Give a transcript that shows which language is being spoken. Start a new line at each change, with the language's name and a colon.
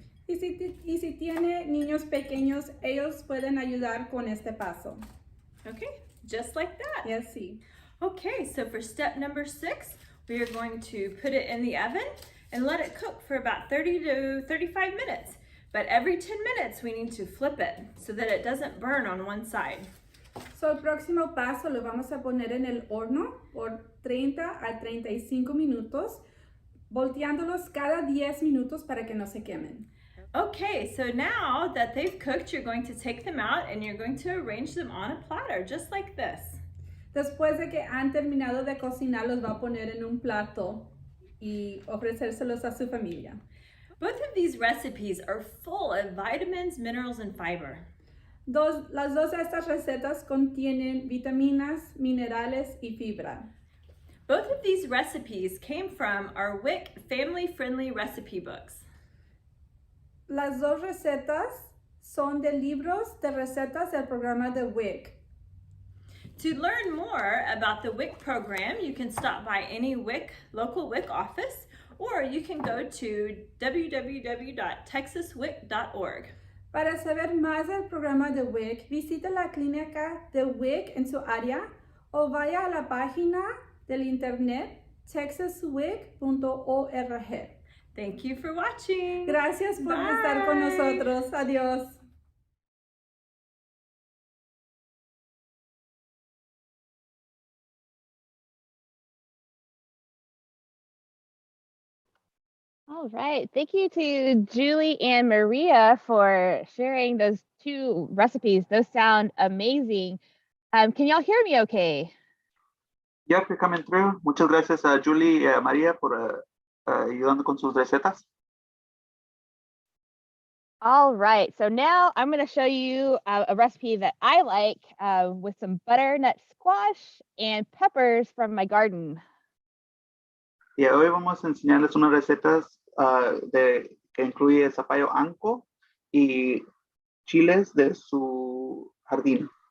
Spanish: Y si tiene niños pequeños, ellos pueden ayudar con este paso.
English: Okay, just like that. Yes, sí. Okay, so for step number 6, we are going to put it in the oven and let it cook for about 30 to 35 minutes. But every 10 minutes, we need to flip it so that it doesn't burn on one side.
Spanish: So, el próximo paso lo vamos a poner en el horno por 30 a 35 minutos, volteándolos cada 10 minutos para que no se quemen.
English: Okay, so now that they've cooked, you're going to take them out and you're going to arrange them on a platter, just like this.
Spanish: Después de que han terminado de cocinar, los va a poner en un plato y ofrecérselos a su familia.
English: Both of these recipes are full of vitamins, minerals, and fiber.
Spanish: Las dos de estas recetas contienen vitaminas, minerales y fibra.
English: Both of these recipes came from our WIC family-friendly recipe books.
Spanish: Las dos recetas son de libros de recetas del programa de WIC.
English: To learn more about the WIC program, you can stop by any local WIC office, or you can go to www.texaswic.org.
Spanish: Para saber más del programa de WIC, visite la clínica de WIC en su área o vaya a la página del internet texaswic.org.
English: Thank you for watching.
Spanish: Gracias por estar con
English: Bye.
Spanish: nosotros. Adiós.
English: All right. Thank you to Julie and Maria for sharing those two recipes. Those sound amazing. Can y'all hear me okay? Yeah, you're coming through.
Spanish: Muchas gracias a Julie y a María por ayudando con sus recetas.
English: All right. So now I'm going to show you a recipe that I like with some butternut squash and peppers from my garden.
Spanish: Y hoy vamos a enseñarles unas recetas que incluye zapallo anco y chiles de su jardín.